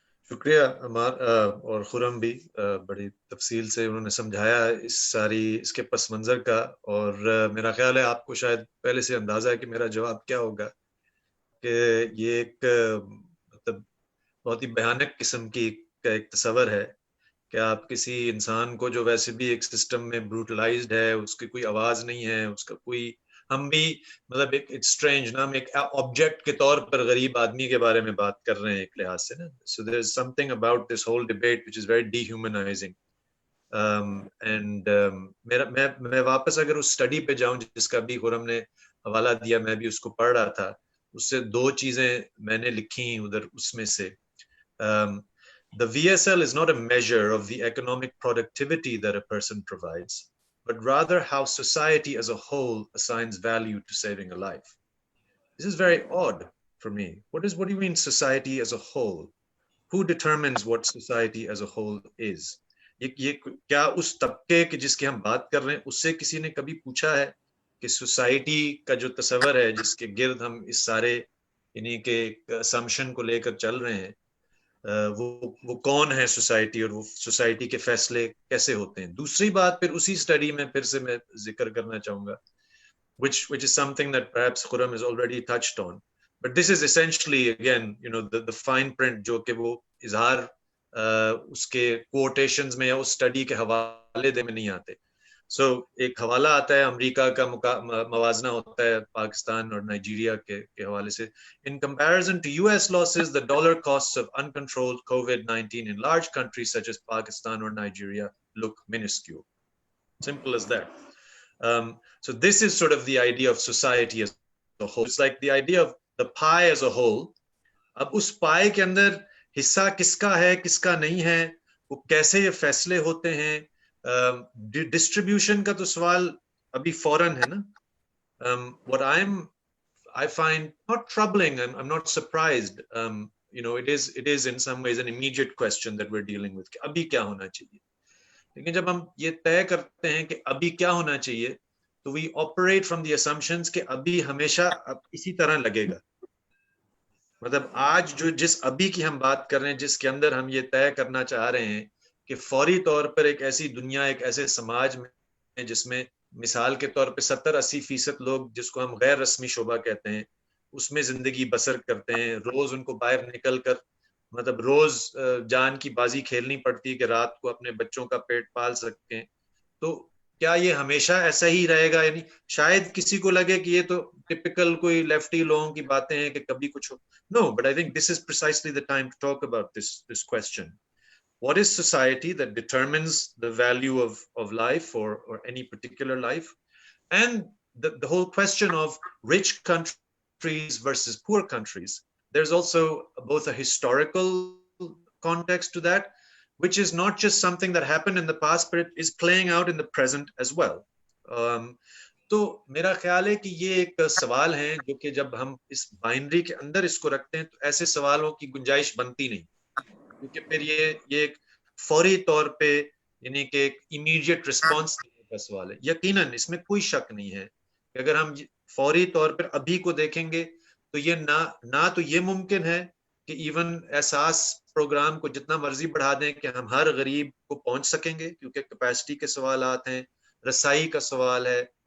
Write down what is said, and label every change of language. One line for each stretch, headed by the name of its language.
Urdu: شکریہ عمار اور خرم بھی بڑی تفصیل سے انہوں نے سمجھایا اس کے پس منظر کا، اور میرا خیال ہے آپ کو شاید پہلے سے اندازہ ہے کہ میرا جواب کیا ہوگا، کہ یہ ایک مطلب بہت ہی بھیانک قسم کا ایک تصور ہے کہ آپ کسی انسان کو جو ویسے بھی ایک سسٹم میں بروٹلائزڈ ہے، اس کی کوئی آواز نہیں ہے، اس کا کوئی، ہم بھی مطلب ایک اسٹرینج نام ایک آبجیکٹ کے طور پر غریب آدمی کے بارے میں بات کر رہے ہیں ایک لحاظ سے نا.
English: So there is something about this whole debate which is very dehumanising.
Urdu: And میں واپس اگر اس اسٹڈی پہ جاؤں جس کا بھی خرم نے حوالہ دیا، میں بھی اس کو پڑھ رہا تھا، اس سے دو چیزیں میں نے لکھی ادھر اس میں سے.
English: The VSL is not a measure of the economic productivity that a person provides, but rather how society as a whole assigns value to saving a life. This is very odd for me. What do you mean society as a whole? Who determines what society as a whole is?
Urdu: یہ کیا اس طبقے کے جس کی ہم بات کر رہے ہیں اس سے کسی نے کبھی پوچھا ہے کہ سوسائٹی کا جو تصور ہے جس کے گرد ہم اس سارے یعنی کہ اسمپشن کو لے کر چل رہے ہیں، وہ کون ہے سوسائٹی اور وہ سوسائٹی کے فیصلے کیسے ہوتے ہیں؟ دوسری بات پھر اسی اسٹڈی میں پھر سے میں ذکر کرنا چاہوں گا
English: which is something that perhaps Khurram has already touched on, but this is essentially again the fine print
Urdu: جو کہ وہ اظہار اس کے کوٹیشنز میں یا اس اسٹڈی کے حوالے دے میں نہیں آتے. سو ایک حوالہ آتا ہے امریکہ کا موازنہ ہوتا ہے پاکستان اور نائجیریا کے حوالے سے.
English: In comparison to US losses, the dollar costs of uncontrolled COVID-19 in large countries such as Pakistan or Nigeria look minuscule. Simple as that. So this is sort of the idea of society as a whole. It's like the idea of the pie as a whole.
Urdu: اب اس پائے کے اندر حصہ کس کا ہے کس کا نہیں ہے، وہ کیسے یہ فیصلے ہوتے ہیں. ڈسٹریبیوشن کا تو سوال ابھی فوراً ہے نا.
English: what I find not troubling, I'm not surprised, it is in some ways an immediate question that we're dealing with,
Urdu: کہ ابھی کیا ہونا چاہیے. لیکن جب ہم یہ طے کرتے ہیں کہ ابھی کیا ہونا چاہیے تو
English: we operate from the assumptions
Urdu: کہ ابھی ہمیشہ اسی طرح لگے گا. مطلب آج جس ابھی کی ہم بات کر رہے ہیں، جس کے اندر ہم یہ طے کرنا چاہ رہے ہیں کہ فوری طور پر ایک ایسی دنیا، ایک ایسے سماج میں جس میں مثال کے طور پہ 70-80% لوگ جس کو ہم غیر رسمی شعبہ کہتے ہیں اس میں زندگی بسر کرتے ہیں، روز ان کو باہر نکل کر مطلب روز جان کی بازی کھیلنی پڑتی کہ رات کو اپنے بچوں کا پیٹ پال سکیں. تو کیا یہ ہمیشہ ایسا ہی رہے گا؟ یعنی شاید کسی کو لگے کہ یہ تو ٹپیکل کوئی لیفٹی لوگوں کی باتیں ہیں کہ کبھی کچھ ہو.
English: No, but I think this is precisely the time to talk about this question. What is society that determines the value of life or any particular life? And the whole question of rich countries versus poor countries. There's also both a historical context to that, which is not just something that happened in the past, but it is playing out in the present as well.
Urdu: تو میرا خیال ہے کہ یہ ایک سوال ہیں جو کہ جب ہم اس بائنری کے اندر اس کو رکھتے ہیں تو ایسے سوالوں کی گنجائش بنتی نہیں، کیونکہ پھر یہ ایک فوری طور پہ یعنی کہ ایک امیڈیٹ رسپانس دینے کا سوال ہے. یقیناً اس میں کوئی شک نہیں ہے کہ اگر ہم فوری طور پر ابھی کو دیکھیں گے تو یہ نہ تو یہ ممکن ہے کہ ایون احساس پروگرام کو جتنا مرضی بڑھا دیں کہ ہم ہر غریب کو پہنچ سکیں گے، کیونکہ کیپیسٹی کے سوالات ہیں، رسائی کا سوال ہے.